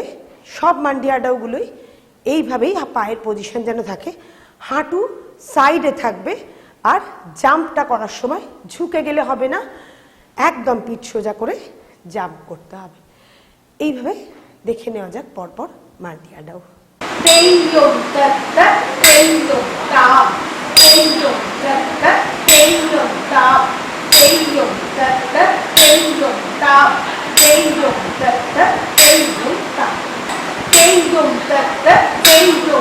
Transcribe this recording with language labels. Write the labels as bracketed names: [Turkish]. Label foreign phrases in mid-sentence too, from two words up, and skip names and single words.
[Bangla] সব মান্ডি আডাউগুলোই এইভাবেই পায়ের পজিশন যেন থাকে, হাঁটু সাইডে থাকবে, আর জাম্পটা করার সময় ঝুঁকে গেলে হবে না, একদম পিঠ সোজা করে জাম্প করতে হবে। এইভাবে দেখে নেওয়া যাক পরপর মান্ডি আডাউ। তেইয়ম তত্ত্ব তেইয়ম তাম, তেইয়ম তত্ত্ব তেইয়ম তাম, তেইয়ম তত্ত্ব তেইয়ম তাম, তেইয়ম তত্ত্ব তেইয়ম তাম, তেইয়ম তত্ত্ব তেইয়ম